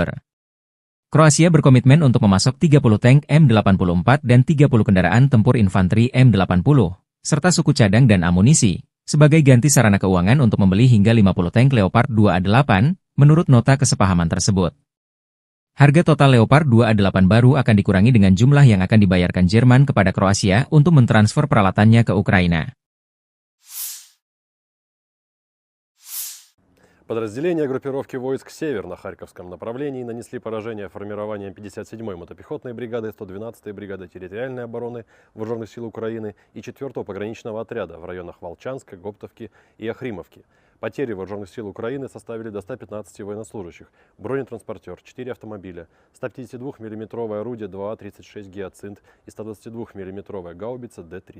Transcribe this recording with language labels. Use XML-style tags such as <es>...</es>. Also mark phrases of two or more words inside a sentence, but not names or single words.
<id>Kroasia berkomitmen untuk memasok 30 tank M84 dan 30 kendaraan tempur infanteri M80, serta suku cadang dan amunisi, sebagai ganti sarana keuangan untuk membeli hingga 50 tank Leopard 28, menurut nota kesepahaman tersebut. Harga total Leopard 28 baru akan dikurangi dengan jumlah yang akan dibayarkan Jerman kepada Kroasia untuk mentransfer peralatannya ke Ukraina.</id> <ru>Подразделения группировки войск «Север» на Харьковском направлении нанесли поражение формированиям 57-й мотопехотной бригады, 112-й бригады территориальной обороны Вооруженных сил Украины и 4-го пограничного отряда в районах Волчанска, Гоптовки и Охримовки. Потери Вооруженных сил Украины составили до 115 военнослужащих, бронетранспортер, 4 автомобиля, 152 миллиметровое орудие 2А-36 «Гиацинт» и 122 миллиметровая гаубица Д-30.</ru>